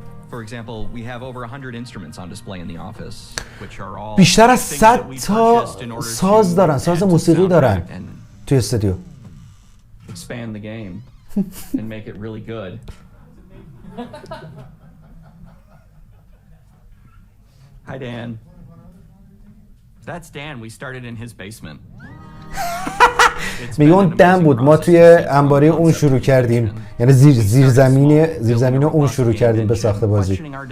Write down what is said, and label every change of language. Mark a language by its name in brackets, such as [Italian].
[English] For example, we have over 100 instruments on display in the office, which are all [Persian] بیشتر از 100 تا ساز دارن، ساز موسیقی دارن توی استودیو. [English] expand the game and make it really good. Hi Dan. That's Dan. We started in his basement. [Persian] میگه اون دم بود، ما توی انباری اون شروع کردیم، یعنی زیرزمین اون شروع کردیم به ساخت بازی.